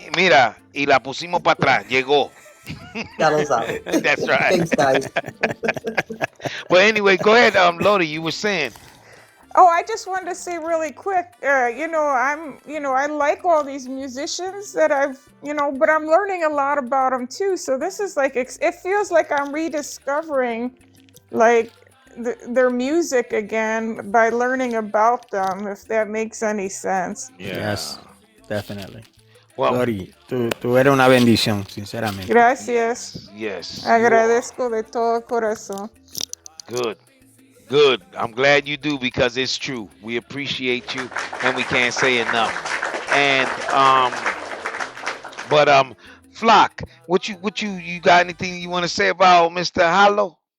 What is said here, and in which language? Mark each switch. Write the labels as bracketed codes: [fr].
[es] mira, y la pusimos para atrás, llegó. Ya lo sabe. [en] That's right. Thanks, guys. But anyway, go ahead, Lodi, you were saying. Oh, I just wanted to say really quick, I like all these musicians that but I'm learning a lot about them too. So this is like, it feels like I'm rediscovering like their music again by learning about them, if that makes any sense. Yeah. Yes, definitely. Well, [es] Lori, tú eres una bendición, sinceramente. Gracias. [en] yes, you are. [es] Agradezco de todo corazón. [en] Good. Good. I'm glad you do because it's true. We appreciate you and we can't say enough. And but Flock, what you got anything you want to say about Mr. Hollow?